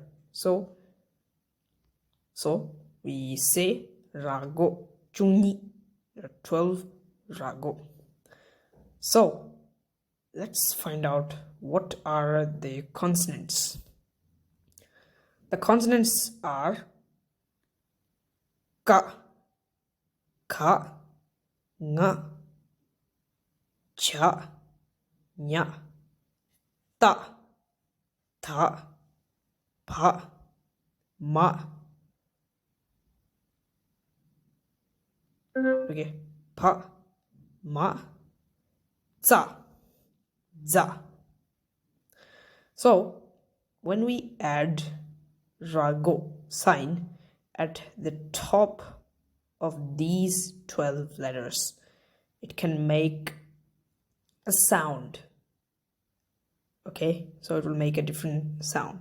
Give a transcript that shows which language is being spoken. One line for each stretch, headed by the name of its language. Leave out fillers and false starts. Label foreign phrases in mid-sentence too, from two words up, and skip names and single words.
English: So we say rago chungi. There are 12 rago. So let's find out what are the consonants. The consonants are ka, kha, nga, cha, nya, ta, tha, pa, ma. Okay, pa, ma, za, za. So when we add rago sign at the top of these 12 letters, it can make a sound. Okay, so it will make a different sound.